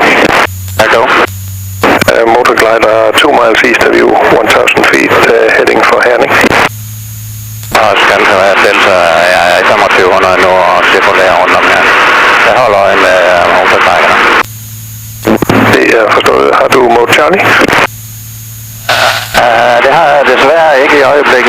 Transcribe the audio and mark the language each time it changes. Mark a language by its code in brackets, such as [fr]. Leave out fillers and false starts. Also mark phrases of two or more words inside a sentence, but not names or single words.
[en] Echo. Motor glider 2 miles east of you, 1,000 feet, heading for Herning. [da] Oscar Alpha Delta, jeg er i 2500 nu og cirkulerer rundt om her. Jeg holder øje med motorgliderne. Det er forstået. Har du [en] mode Charlie? [da] Det har jeg desværre ikke i øjeblikket.